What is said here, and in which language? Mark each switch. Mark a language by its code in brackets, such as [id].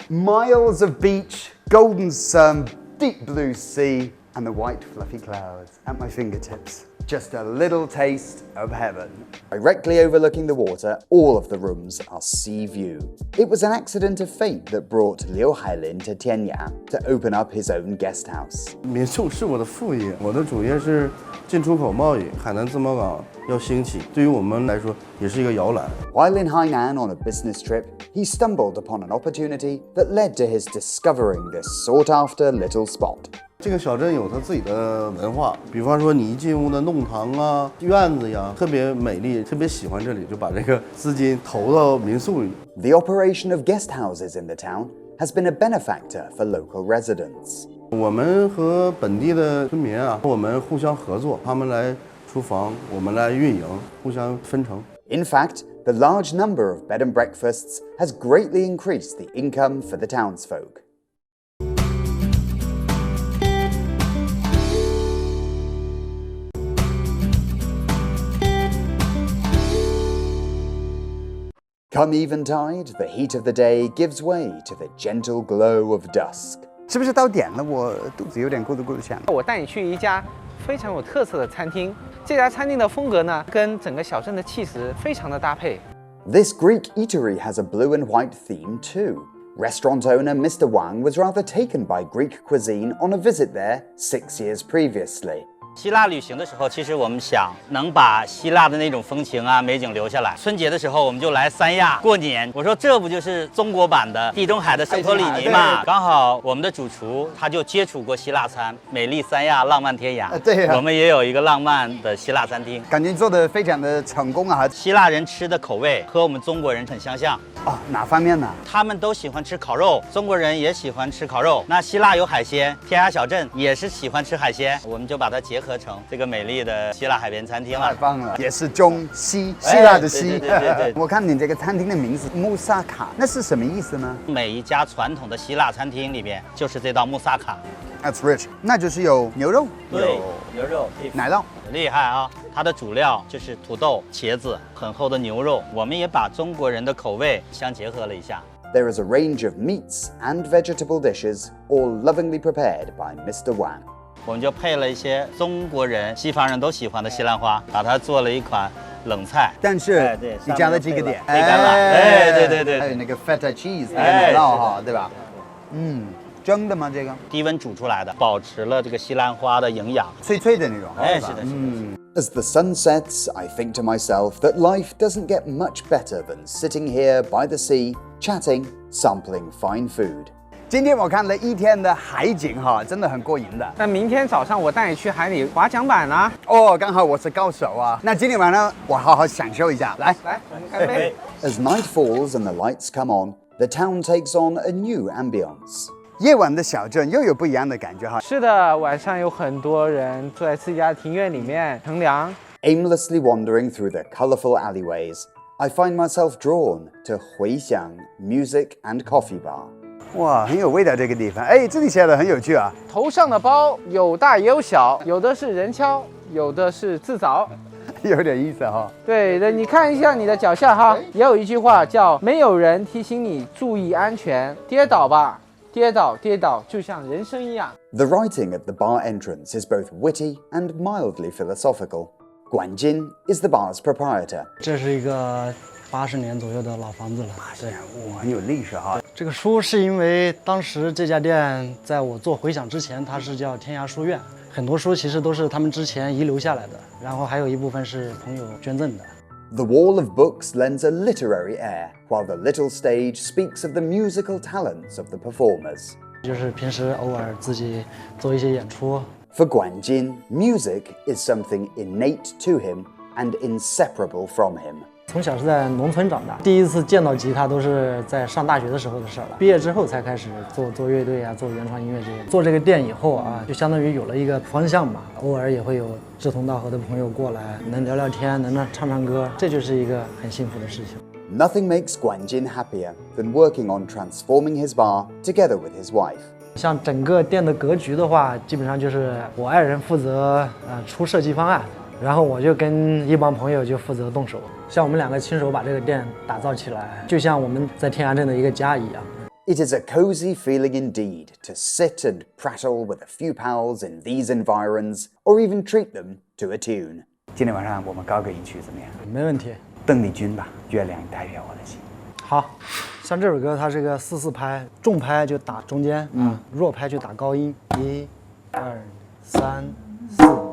[en] Miles of beach, golden sun, deep blue sea, and the white fluffy clouds at my fingertips. Just a little taste of heaven. Directly overlooking the water, all of the rooms are sea view. It was an accident of fate that brought Liu Hailin to Tianyang to open up his own guest house. [zh] 民宿是我的副业，我的主业是进出口贸易。海南自贸港要兴起，对于我们来说也是一个摇篮。 [en] While in Hainan on a business trip, he stumbled upon an opportunity that led to his discovering this sought-after little spot. [zh] 这个小镇有它自己的文化，比方说你一进屋的弄堂啊、院子呀，特别美丽，特别喜欢这里，就把这个资金投到民宿里。 [en] The operation of guest houses in the town has been a benefactor for local residents. [zh] 我们和本地的村民啊，我们互相合作，他们来厨房，我们来运营，互相分成。 [en] In fact, the large number of bed and breakfasts has greatly increased the income for the townsfolk. Come eventide, the heat of the day gives way to the gentle glow of dusk. [zh] 是不是到点了？我肚子有点咕噜咕噜响。我带你去一家非常有特色的餐厅，这家餐厅的风格呢，跟整个小镇的气势非常的搭配。 [en] This Greek eatery has a blue and white theme too. Restaurant owner Mr. Wang was rather taken by Greek cuisine on a visit there 6 years previously. [zh] 希腊旅行的时候，其实我们想能把希腊的那种风情啊、美景留下来。春节的时候，我们就来三亚过年。我说这不就是中国版的地中海的圣托里尼嘛？刚好我们的主厨他就接触过希腊餐，美丽三亚，浪漫天涯。对啊，我们也有一个浪漫的希腊餐厅，感觉做得非常的成功啊！希腊人吃的口味和我们中国人很相像。哦，哪方面呢？他们都喜欢吃烤肉，中国人也喜欢吃烤肉。那希腊有海鲜，天涯小镇也是喜欢吃海鲜，我们就把它结合成这个美丽的希腊海边餐厅了。太棒了，也是中西，希腊的西。对。我看你这个餐厅的名字穆萨卡，那是什么意思呢？每一家传统的希腊餐厅里边就是这道穆萨卡。 [en] That's rich， [zh] 那就是有牛肉，对，牛肉、奶酪，厉害啊！它的主料就是土豆、茄子，很厚的牛肉。我们也把中国人的口味相结合了一下。 [en] There is a range of meats and vegetable dishes, all lovingly prepared by Mr. Wang. [zh] 我们就配了一些中国人、西方人都喜欢的西兰花，把它做了一款冷菜。但是对，你加了几个点，黑橄榄，对，还有那个 feta cheese 那个奶酪哈，对吧？蒸的吗？这个低温煮出来的，保持了这个西兰花的营养，脆脆的那种。是的。 [en] As the sun sets, I think to myself that life doesn't get much better than sitting here by the sea, chatting, sampling fine food. [zh] 今天我看了一天的海景哈，真的很过瘾的。那明天早上我带你去海里划桨板啊！哦，刚好我是高手啊。那今天晚上我好好享受一下，来，我们干杯。 [en] As night falls and the lights come on, the town takes on a new ambience. [zh] 夜晚的小镇又有不一样的感觉哈。是的，晚上有很多人坐在自己家庭院里面乘凉。 [en] Aimlessly wandering through the colourful alleyways, I find myself drawn to Huixiang Music and Coffee Bar. [zh] 哇，很有味道这个地方。哎，这里写的很有趣啊。头上的包有大也有小，有的是人敲，有的是自凿。有点意思哈。对，你看一下你的脚下哈，也有一句话叫“没有人提醒你注意安全，跌倒吧。” 跌倒，就像人生一样。 [en] The writing at the bar entrance is both witty and mildly philosophical. Guan Jin is the bar's proprietor. [zh] 这是一个80年左右的老房子了。对，哇，很有历史哈。这个书是因为当时这家店在我做回响之前，它是叫天涯书院，很多书其实都是他们之前遗留下来的，然后还有一部分是朋友捐赠的。 [en] The wall of books lends a literary air, while the little stage speaks of the musical talents of the performers. [zh] 就是平时偶尔自己做一些演出。 [en] For Guan Jin, music is something innate to him and inseparable from him. [zh] 从小是在农村长大，第一次见到吉他都是在上大学的时候的事了。毕业之后才开始做乐队啊，做原创音乐这些。做这个店以后啊，就相当于有了一个方向嘛。偶尔也会有志同道合的朋友过来，能聊聊天，能唱唱歌，这就是一个很幸福的事情。 [en] Nothing makes Guanjin happier than working on transforming his bar together with his wife. [zh] 像整个店的格局的话，基本上就是我爱人负责出设计方案，然后我就跟一帮朋友就负责动手。像我们两个亲手把这个店打造起来，就像我们在天涯镇的一个家一样。 [en] It is a cozy feeling indeed to sit and prattle with a few pals in these environs, or even treat them to a tune. [zh] 今天晚上我们高歌一曲怎么样？没问题。邓丽君吧，月亮代表我的心。好，像这首歌它是个4/4拍，重拍就打中间，弱拍就打高音，1、2、3、4。